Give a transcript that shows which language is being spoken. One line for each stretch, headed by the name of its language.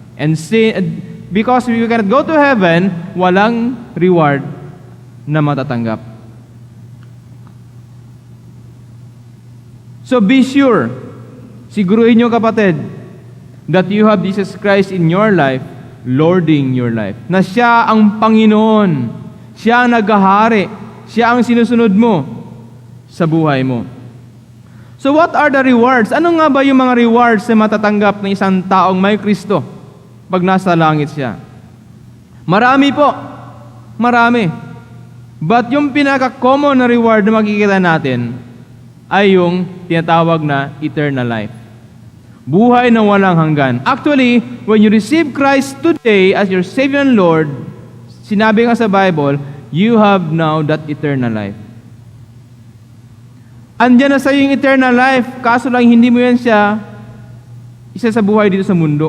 English: And because we cannot go to heaven,
Filipino: walang reward na matatanggap.
English: So be sure,
Filipino: siguruhin nyo kapatid,
English: that you have Jesus Christ in your life, lording your life.
Filipino: Na siya ang Panginoon, siya ang naghahari, siya ang sinusunod mo sa buhay mo.
English: So what are the rewards?
Filipino: Ano nga ba yung mga rewards na matatanggap ng isang taong may Kristo pag nasa langit siya? Marami po. Marami. But yung pinaka-common na reward na makikita natin ay yung tinatawag na eternal life. Buhay na walang hanggan.
English: Actually, when you receive Christ today as your Savior and Lord,
Filipino: sinabi nga sa Bible,
English: you have now that eternal life.
Filipino: Andiyan na sa iyo yung eternal life, kaso lang hindi mo yan siya isa sa buhay dito sa mundo.